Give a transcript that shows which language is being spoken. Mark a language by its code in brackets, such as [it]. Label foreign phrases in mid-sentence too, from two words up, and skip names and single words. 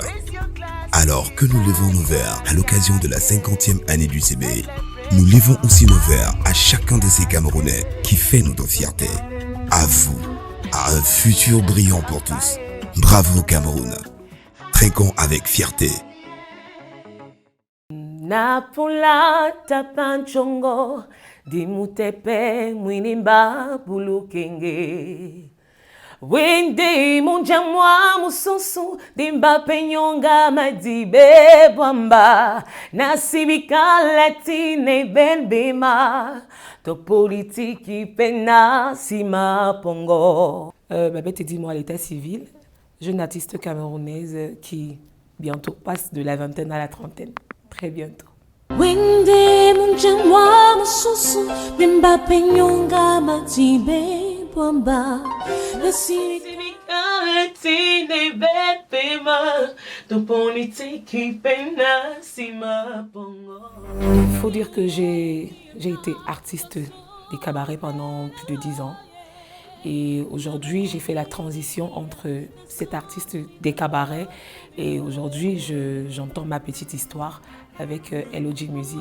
[fr] Alors que nous levons nos verres à l'occasion de la 50e année du CB, nous levons aussi nos verres à chacun de ces Camerounais qui fait notre fierté. À vous, à un futur brillant pour tous. Bravo Cameroun. Trinquons avec fierté. [dua] Napula tapanchongo dimutepe mwinimba bulukenge wende munjamwa mususu dimba penyonga madibe bwamba nasibika latine benbema to politiki pena sima pongo. [fr] Babette dis-moi à l'état civil, jeune artiste camerounaise qui bientôt passe de la vingtaine à la trentaine. Très bientôt. [dua] Wende munjamwa mususu dimba penyonga madibe bwamba nasibika latine benbema to politiki pena sima pongo. [fr] Il faut dire que j'ai été artiste des cabarets pendant plus de 10 ans. Et aujourd'hui, j'ai fait la transition entre cet artiste des cabarets et aujourd'hui, j'entends ma petite histoire avec LOG Music.